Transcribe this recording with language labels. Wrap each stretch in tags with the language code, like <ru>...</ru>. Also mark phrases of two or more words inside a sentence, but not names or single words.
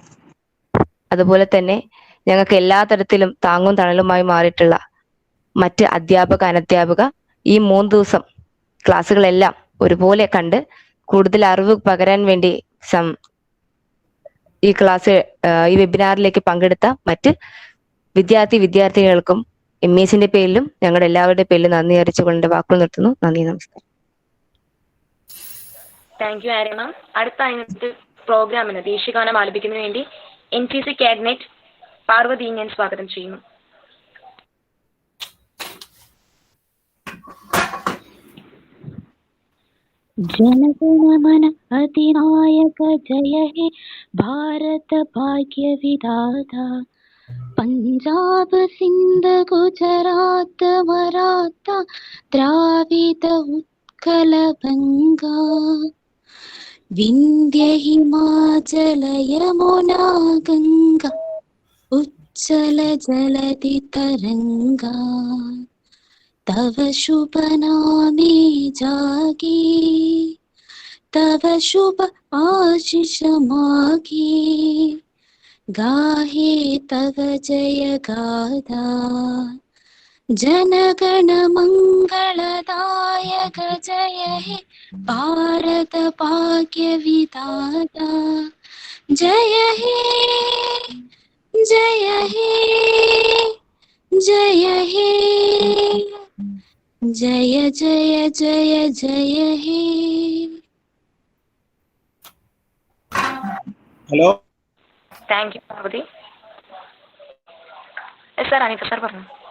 <ml>അതുപോലെ തന്നെ ഞങ്ങൾക്ക് എല്ലാ തരത്തിലും താങ്ങും തണലുമായി മാറിയിട്ടുള്ള മറ്റ് അനധ്യാപക ഈ 3 ദിവസം ക്ലാസ്സുകളെല്ലാം ഒരുപോലെ കണ്ട് കൂടുതൽ അറിവ് പകരാൻ വേണ്ടി ഈ വെബിനാറിലേക്ക് പങ്കെടുത്ത മറ്റ് വിദ്യാർത്ഥിനികൾക്കും MESന്റെ പേരിലും ഞങ്ങളുടെ എല്ലാവരുടെ പേരിലും നന്ദി അറിയിച്ചുകൊണ്ട് വാക്കുകൾ നിർത്തുന്നു. നന്ദി, നമസ്കാരം.</ml> <en>thank you</en> <ml>ആര്യ മാം. അടുത്ത പ്രോഗ്രാമിന് ദേശീയഗാനം ആലപിക്കുന്നതിന് വേണ്ടി NCC കാഡ്നറ്റ് പാർവതി ഞാൻ സ്വാഗതം ചെയ്യുന്നു.</ml> <bn>জনগণমন অধিনায়ক জয় হে ভারত ভাগ্য বিধাতা পাঞ্জাব সিন্ধ গুজরাট মারাঠা দ্রাবিড় উৎকল বঙ্গ বিন্ধ্য হিমাচল যমুনা গঙ্গা উচ্ছল জলধি তরঙ্গ তব শুভ নামে জাগে তব শুভ আশিস মাগে গাহে তব জয় গাথা জনগণ মঙ্গলদায়ক জয় হে ভারত ভাগ্য বিধাতা জয় হে জয় হে জয় হে জয় জয় জয় জয় হে.</bn> <ml>ഹലോ.</ml> <en>thank you</en> <ml>പാർവതി. സാർ അനിത സാർ പറഞ്ഞു.</ml>